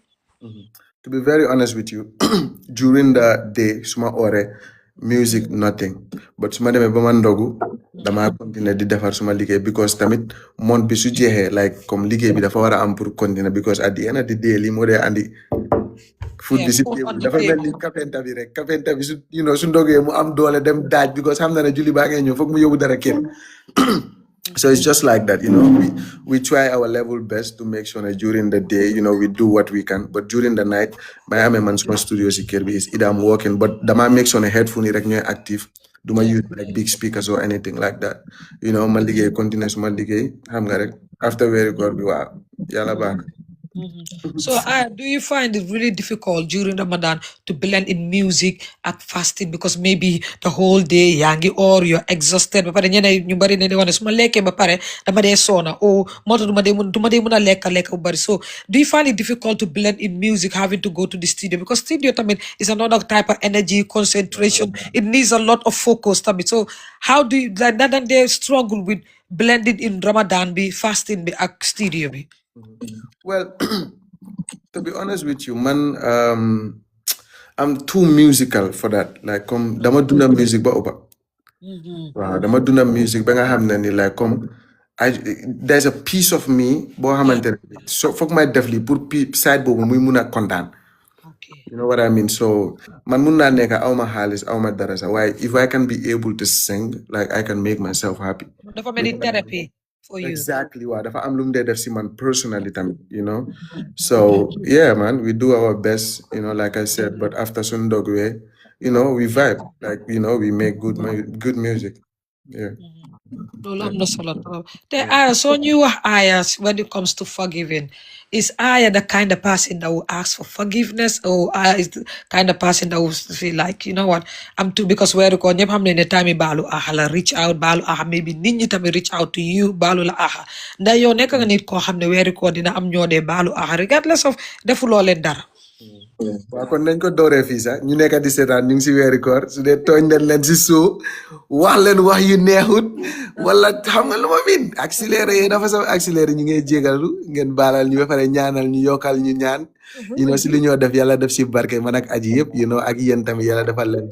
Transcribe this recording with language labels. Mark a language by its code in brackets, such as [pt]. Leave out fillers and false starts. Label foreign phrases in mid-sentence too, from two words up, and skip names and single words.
[en] to be very honest with you during the day [wo] suma ore [en] music nothing but [wo] suma demee ba ma ndogu dama continuer di defar suma liggéey because tamit month bi su jeexee like comme liggéey bi dafa war a am [fr] pour continuer [en] because at the end of the day [wo] lii moo dee andi food bi si dafa mel ni kapenta bi rek kapenta bi su su ndogee mu am doole dem daaj because xam na ne julli baa ngay ñëw foog mu yóbbu dara kër [en] so it's just like that we try our level best to make sure that during the day we do what we can but during the night [wo] may amee man suma studio si kër bi [en] is either I'm working but dama make sure [wo] ne headphone yi rek ñooy [en] active duma use like big speakers or anything like that [wo] ma liggéey continuer suma liggéey xam nga rek [en] after [wo] weeri koor bi waaw yàlla baax na [en] So, do you find it really difficult during Ramadan to blend in music and fasting because maybe the whole day yangi or you're exhausted [wo] ba pare ñene ñu bari ne di wane suma lekke ba pare dama dee sona o moto duma dee mun a lekka bu bari. [en] So do you find it difficult to blend in music having to go to the studio because studio tamit is another type of energy concentration, it needs a lot of focus tamit. So how do you like that they struggle with blending in Ramadan bi fasting bi ak studio bi? Well, to be honest with you, man, I'm too musical for that. Like, [wo] dama dunda music ba uba. Wow, dama dunda music ba nga xam ne ni [en] like there's a piece of me [wo] boo xamante ne so foog may def lii pour side boobu muy mun a kontaan. [en] Okay. You know what I mean? So [wo] man mun naa nekk awma xaalis awma dara sax waaye [en] if I can be able to sing, like I can make myself happy. [wo] Dafa mel ni [en] therapy for you. Exactly. Wow. [wo] Dafa am lu mu dee def si man personally tamit, [en] you know. So yeah, man, we do our best, you know, like I said. But after Sundogwe, you know, we vibe, like you know, we make good music. Yeah. [wo] Loolu am na solo trop te Aya soo ñuy wax Aya [en] when it comes to forgiving, is Aya the kind of person that will ask for forgiveness or Aya is the kind of person that will feel like you know what I'm too because [wo] weeru ko ñëpp xam ne ne time baalu aha la [en] reach out [wo] baalu aha maybe nit ñi tamit [en] reach out to you [wo] baalu la aha ndax yow nekk nga nit koo xam ne weeru ko dina am ñoo dee baalu aha [en] regardless of [wo] defuloo leen dara. waaw kon nañ ko dooree fii sax ñu nekk di seetaan ñu ngi si weeri koor su dee tooñ nañ leen si suu wax leen wax yu neexut wala xam nga lu ma miin accéléré yi dafa sax accéléré ñu ngay jégalu ngeen baalal ñu ba pare ñaanal ñu yokkal ñu ñaan [en] you know [wo] si li ñoo def yàlla def si barke man ak aji yëpp [en] you know [wo] ak yéen tamit yàlla defal leen